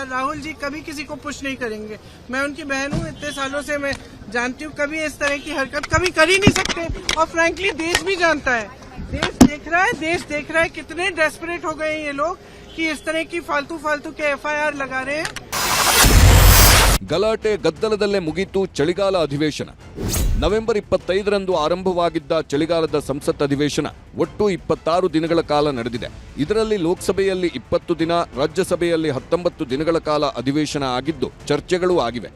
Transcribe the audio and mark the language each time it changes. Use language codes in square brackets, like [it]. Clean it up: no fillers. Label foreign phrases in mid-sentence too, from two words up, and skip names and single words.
[hi] राहुल जी कभी किसी को पुश नहीं करेंगे. मैं उनकी बहन हूँ, इतने सालों से मैं जानती हूँ. कभी इस तरह की हरकत कभी कर ही नहीं सकते. और फ्रैंकली देश भी जानता है, देश देख रहा है कितने डेस्परेट हो गए हैं ये लोग कि इस तरह की फालतू के FIR लगा रहे हैं. [kn] ಗಲಾಟೆ ಗದ್ದಲದಲ್ಲೇ ಮುಗಿತು ಚಳಿಗಾಲ ಅಧಿವೇಶನ. ನವೆಂಬರ್ 25ರಂದು ಆರಂಭವಾಗಿದ್ದ ಚಳಿಗಾಲದ ಸಂಸತ್ ಅಧಿವೇಶನ ಒಟ್ಟು 26 ದಿನಗಳ ಕಾಲ ನಡೆದಿದೆ. ಇದರಲ್ಲಿ ಲೋಕಸಭೆಯಲ್ಲಿ 20 ದಿನ, ರಾಜ್ಯಸಭೆಯಲ್ಲಿ 19 ದಿನಗಳ ಕಾಲ ಅಧಿವೇಶನ ಆಗಿದ್ದು ಚರ್ಚೆಗಳೂ ಆಗಿವೆ.